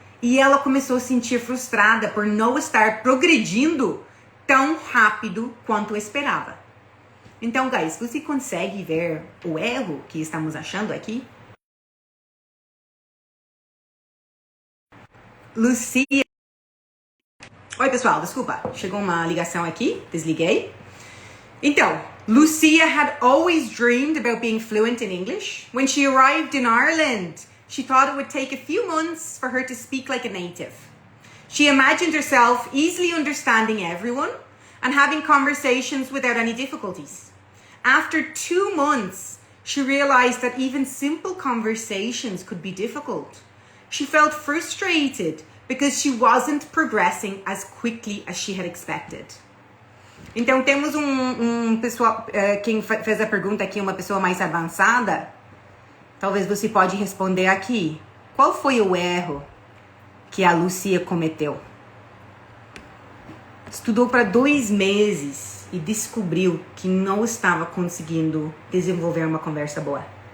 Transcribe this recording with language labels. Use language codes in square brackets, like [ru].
[pt] E ela começou a se sentir frustrada por não estar progredindo tão rápido quanto esperava. Então, guys, você consegue ver o erro que estamos achando aqui? Lucia. Oi, pessoal, desculpa. Chegou uma ligação aqui, desliguei. Então, [en] Lucia had always dreamed about being fluent in English. When she arrived in Ireland, she thought it would take a few months for her to speak like a native. She imagined herself easily understanding everyone and having conversations without any difficulties. After 2 months, she realized that even simple conversations could be difficult. She felt frustrated because she wasn't progressing as quickly as she had expected. [pt] Então, temos um pessoal, quem fez a pergunta aqui, uma pessoa mais avançada. Talvez você pode responder aqui. Qual foi o erro que a Lucia cometeu? Estudou para 2 meses e descobriu que não estava conseguindo desenvolver uma conversa boa.